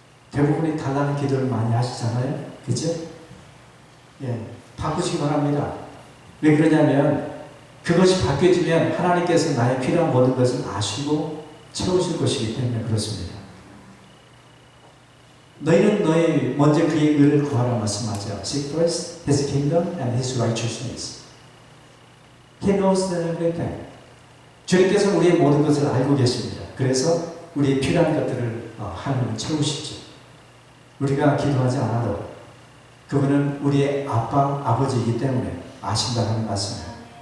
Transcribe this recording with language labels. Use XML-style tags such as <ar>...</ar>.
<ko>대부분이 달라는 기도를 많이 하시잖아요. 그죠? 예, 바꾸시기 바랍니다. 왜 그러냐면 그것이 바뀌어지면 하나님께서 나의 필요한 모든 것을 아시고 채우실 것이기 때문에 그렇습니다. 너희는 너희 먼저 그의 의를 구하라 말씀하죠.</ko> <en>Seek first His kingdom and His righteousness. He knows everything.</en> <ko>주님께서 우리의 모든 것을 알고 계십니다. 그래서 우리의 필요한 것들을 하나님은 채우시죠. 우리가 기도하지 않아도 그분은 우리의 아빠, 아버지이기 때문에 아신다는 말씀이에요.</ko>